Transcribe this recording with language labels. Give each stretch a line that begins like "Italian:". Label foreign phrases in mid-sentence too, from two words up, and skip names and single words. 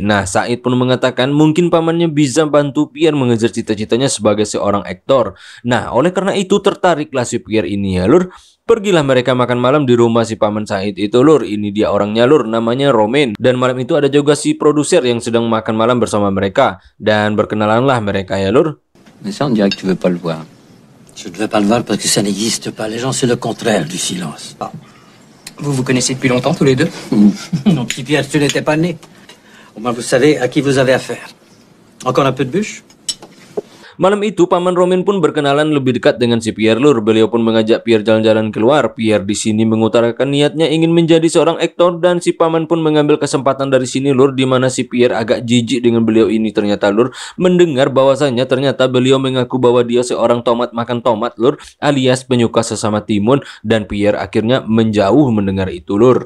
Indonesian: Nah, Said pun mengatakan mungkin pamannya bisa bantu Pierre mengejar cita-citanya sebagai seorang aktor. Nah, oleh karena itu tertariklah si Pierre ini ya lur. Pergilah mereka makan malam di rumah si paman Said itu lur. Ini dia orangnya lur, namanya Romain. Dan malam itu ada juga si produser yang sedang makan malam bersama mereka. Dan berkenalanlah mereka ya lur.
French: Mais ça on dirait que tu veux pas le voir. Je ne veux pas le voir parce que ça n'existe pas. Les gens, c'est le contraire du silence. Ah. Vous vous connaissez depuis longtemps, tous les deux? Mon petit Pierre, tu n'étais pas né. Au moins, vous savez à qui vous avez affaire. Encore un peu de bûche?
Indonesian: Malam itu paman Romain pun berkenalan lebih dekat dengan si Pierre lur. Beliau pun mengajak Pierre jalan-jalan keluar. Pierre di sini mengutarakan niatnya ingin menjadi seorang aktor, dan si paman pun mengambil kesempatan dari sini lur, di mana si Pierre agak jijik dengan beliau ini ternyata lur, mendengar bahwasannya ternyata beliau mengaku bahwa dia seorang tomat makan tomat lur, alias penyuka sesama timun, dan Pierre akhirnya menjauh mendengar itu lur.